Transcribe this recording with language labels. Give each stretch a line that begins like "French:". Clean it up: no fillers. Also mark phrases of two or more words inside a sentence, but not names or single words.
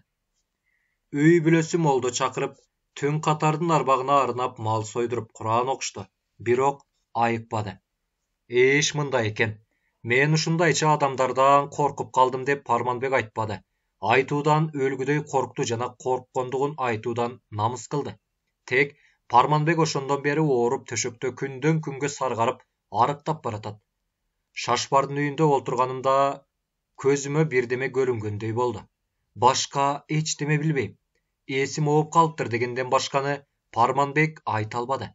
Kyrgyz: Үй бүлөсү молдо чакырып түн катардын арбагына арнап мал сойдуруп Куран окушту. Бирок айыкпады. Эш мында экен. Мен ушундайча адамдардан коркуп калдым деп Парманбек айтпады. Айтуудан өлгүдөй коркту жана корккондугун айтуудан намыс кылды. Тек Парманбек ошондон бери ооруп төшөктө күндөн күнгө саргарып арыктап баратат. Шашбардын үйүндө отурганымда көзүмө бирдеме көрүнгөндөй болду. Башка эчтеме билбейм. Эсим ооп калыптыр дегенден башканы Парманбек айта албады.